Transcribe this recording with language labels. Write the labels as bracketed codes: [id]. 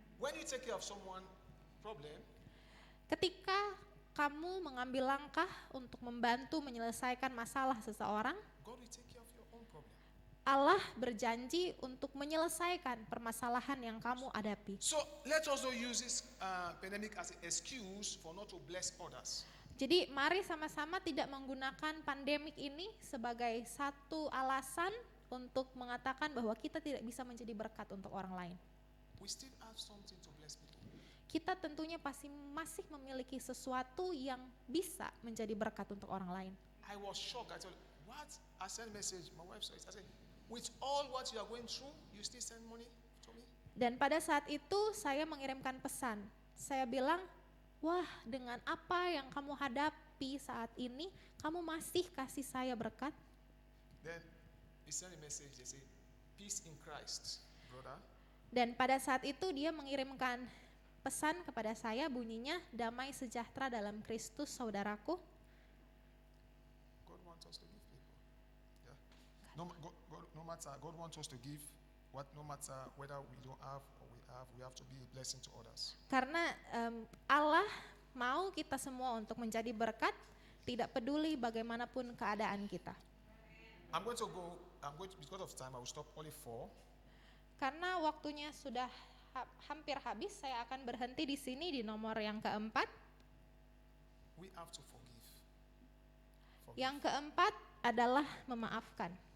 [en] When you take care of someone problem, [id] Ketika kamu mengambil langkah untuk membantu menyelesaikan masalah seseorang, [en] God will take care of your own problem. [id] Allah berjanji untuk menyelesaikan permasalahan yang kamu hadapi. [en] So let us not use this pandemic as an excuse for not to bless others. [id] Jadi mari sama-sama tidak menggunakan pandemik ini sebagai satu alasan untuk mengatakan bahwa kita tidak bisa menjadi berkat untuk orang lain. [en] We still have something to bless people. [id] Kita tentunya pasti masih memiliki sesuatu yang bisa menjadi berkat untuk orang lain. [en] I was shocked. I told, what? I sent a message. My wife saw it. I said, with all what you are going through, you still send money to me? [id] Dan pada saat itu saya mengirimkan pesan. Saya bilang, wah dengan apa yang kamu hadapi saat ini, kamu masih kasih saya berkat. [en] Then he sent a message. They say, peace in Christ, brother. [id] Dan pada saat itu dia mengirimkan pesan kepada saya bunyinya, damai sejahtera dalam Kristus saudaraku. [en] God wants us to give people. Yeah. No matter, God wants us to give. No matter whether we don't have or we have to be a blessing to others. [id] Karena Allah mau kita semua untuk menjadi berkat, tidak peduli bagaimanapun keadaan kita. [en] Because of time, I will stop only 4. [id] Karena waktunya sudah hampir habis, saya akan berhenti di sini di nomor yang keempat. [en] We have to forgive. [id] Yang keempat adalah memaafkan.